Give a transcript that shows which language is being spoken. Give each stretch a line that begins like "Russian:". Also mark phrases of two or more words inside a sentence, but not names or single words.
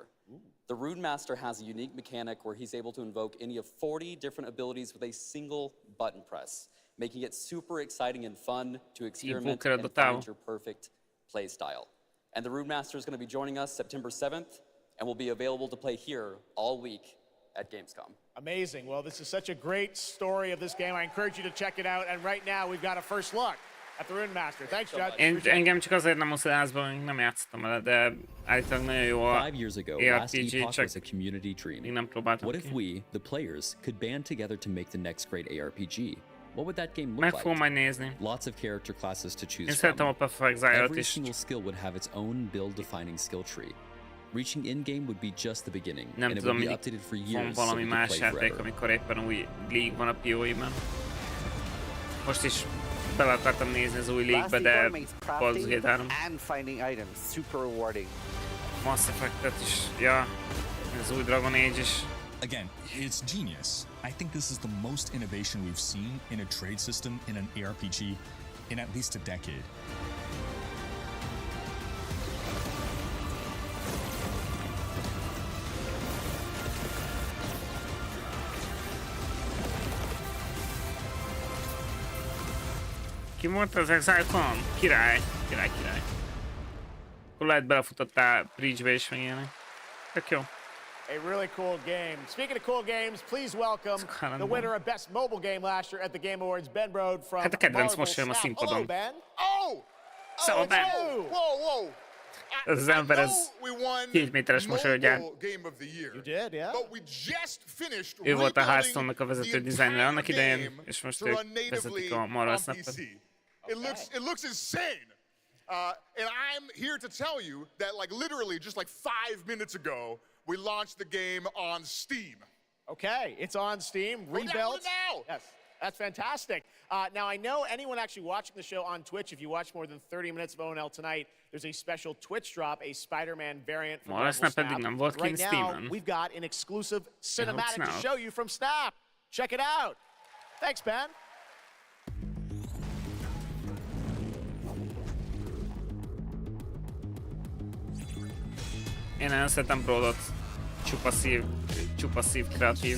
English: The Rune Master has a unique mechanic where he's able to invoke any of 40 different abilities with a single button press, making it super exciting and fun to experiment and find your perfect play style. And the Rune Master is going to be joining us September 7th, and will be available to play here all week at Gamescom. Amazing. Well, this is such a great story of this game. I encourage you to check it out. And right now, we've got a first look at the Rune Master. Thanks, Judd.
Hungarian: Engem csak azért nem mozdulásban, nem játszottam vele, de állítólag nagyon jó a
English: 5 years ago, Last Epoch was a community dream. What if we, the players, could band together to make the next great ARPG? What would that game look like? Lots of character classes to choose from. Every single skill would have its own build-defining skill tree. Reaching in-game would be just the beginning, and it would be updated for years, so we could play forever.
Hungarian: Amikor éppen új League van a PoE-ben. Most is bele akartam nézni az új League-be, de Baldur's Gate 3.
English: And finding items, super rewarding.
Hungarian: Mass Effect-et is, ja, az új Dragon Age is.
English: Again, it's genius. I think this is the most innovation we've seen in a trade system in an ARPG in at least a decade.
Hungarian: Ki mondta az Exile-on? Király. Akkor lehet belefutottál Breach-be is meg ilyenek. Tök jó.
English: A really cool game. Speaking of cool games, please welcome the winner of Best Mobile Game last year at the Game Awards, Ben Brode from
Hungarian: Hát a kedvenc mosolyom a színpadon.
English: Hello, Ben.
Hungarian: Szóval Ben.
English: Whoa.
Hungarian: Ez az ember, ez 2 méteres mosolygyár.
English: You did, yeah. But we just finished
Hungarian: Ő volt a Hearthstone-nak a vezető dizájnere annak idején, és most ők vezetik a Marvel Snap-et.
English: It looks insane. And I'm here to tell you that literally just 5 minutes ago, we launched the game on Steam. Okay, it's on Steam, rebuilt. Now. Yes. That's fantastic. Now, I know anyone actually watching the show on Twitch, if you watch more than 30 minutes of ONL tonight, there's a special Twitch drop, a Spider-Man variant from Marvel Snap. Right now, we've got an exclusive cinematic to show you from Snap. Check it out. Thanks, Ben.
Hungarian: Én nagyon szeretem Brodot. Csupa szív kreatív.